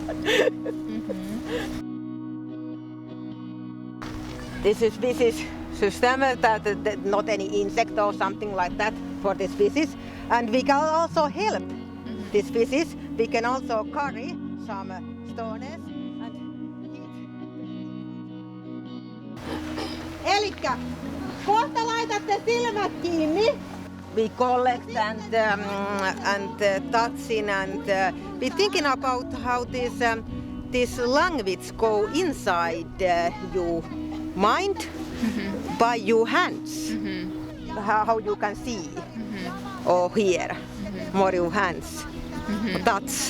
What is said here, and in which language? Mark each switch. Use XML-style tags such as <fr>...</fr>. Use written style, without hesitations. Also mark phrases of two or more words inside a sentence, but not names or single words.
<en>This is species system that not any insect or something like that for this species. And we can also help this species. We can also carry some stones and</en> <fi>Elikkä kohta laitatte silmät kiinni.</fi> <en>we collect and touching and we thinking about how this language go inside your mind by your hands. How you can see or hear more your hands touch.</en>